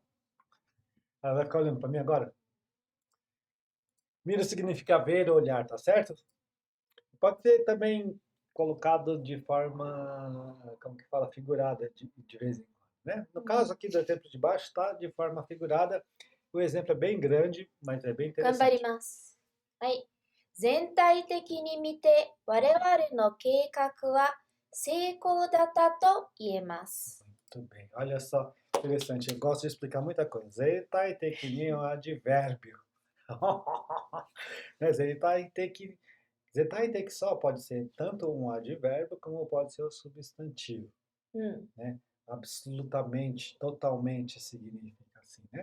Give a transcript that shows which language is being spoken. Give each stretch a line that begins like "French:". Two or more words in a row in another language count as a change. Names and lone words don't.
Portuguese: Ela vai ficar olhando pra mim agora. Mira significa ver ou olhar, tá certo? Pode ser também colocado de forma, como que fala, figurada de vez em quando, né? No caso aqui do exemplo de baixo está de forma figurada. O exemplo é bem grande, mas é bem interessante.
Japanese: 頑張ります。はい。全体的に見て、我々の計画は成功だったと言えます。
Portuguese: Muito bem. Olha só, interessante. Eu gosto de explicar muita coisa.
Japanese: 全体的に
Portuguese: é um advérbio. Né?
Japanese: 全体的
Portuguese: só pode ser tanto um advérbio como pode ser o substantivo. Né? Absolutamente, totalmente significa assim, né?